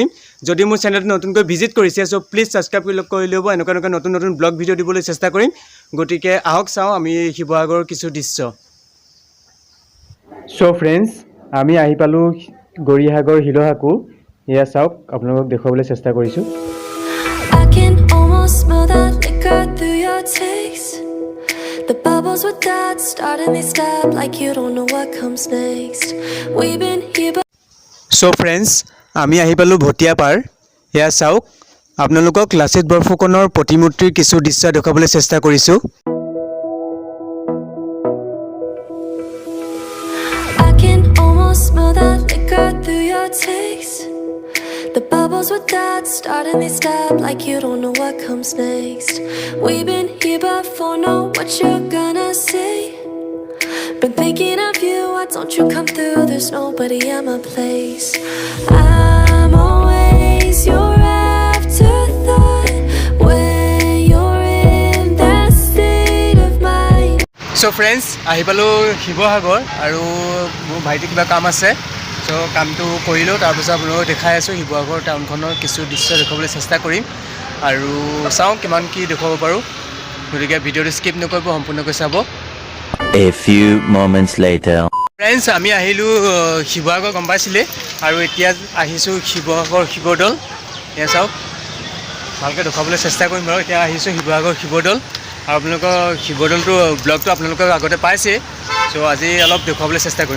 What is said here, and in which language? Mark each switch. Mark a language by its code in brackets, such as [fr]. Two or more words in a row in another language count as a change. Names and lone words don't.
[as] যদি মোৰ চেনেলটো নতুনকৈ ভিজিট কৰিছে, [en] so please subscribe [as] কৰি ল'ব। এনেকুৱা নতুন [en] vlog video' [as] দিবলৈ চেষ্টা কৰিম। গতিকে আহক চাওঁ আমি শিৱসাগৰৰ কিছু দৃশ্য। [en] so friends, [as] আমি আহি পালোঁ গৌৰীসাগৰ শিলসাকু। এয়া চাওক, আপোনালোকক দেখুৱাবলৈ চেষ্টা কৰিছোঁ। [en] The bubbles with that starting they stop like you don't know what comes next. We've been here but so friends, [as] আমি আহি পালোঁ ভটিয়াপাৰ। এয়া চাওক, আপোনালোকক লাচিত বৰফুকনৰ প্ৰতিমূৰ্তিৰ কিছু দৃশ্য দেখুৱাবলৈ চেষ্টা কৰিছোঁ। [en] I can almost smell that liquor through your taste. The bubbles with that starting they stop like you don't know what comes next. We've been here before, know what you're gonna say. Been thinking of you, why don't you come through? There's nobody at my place. I'm always your afterthought when you're in that state of mind. so friends, [as] আহি পালোঁ শিৱসাগৰ, আৰু মোৰ ভাইটি কিবা কাম আছে। চ' কামটো কৰিলোঁ, তাৰপিছত আপোনালোকক দেখাই আছোঁ শিৱসাগৰ টাউনখনৰ কিছু দৃশ্য দেখুৱাবলৈ চেষ্টা কৰিম। আৰু চাওঁ কিমান কি দেখুৱাব পাৰোঁ। গতিকে ভিডিঅ'টো স্কিপ নকৰিব, সম্পূৰ্ণকৈ চাব। [en] A few moments later. [as] ফ্ৰেণ্ডছ, আমি আহিলোঁ শিৱসাগৰ, গম পাইছিলে। আৰু এতিয়া আহিছোঁ শিৱসাগৰ শিৱদৌল। এয়া চাওক, ভালকৈ দেখুৱাবলৈ চেষ্টা কৰিম বাৰু। এতিয়া আহিছোঁ শিৱসাগৰ শিৱদৌল, আৰু আপোনালোকৰ শিৱদৌলটো ব্লগটো আপোনালোকক আগতে পাইছে। চ' আজি অলপ দেখুৱাবলৈ চেষ্টা কৰিম।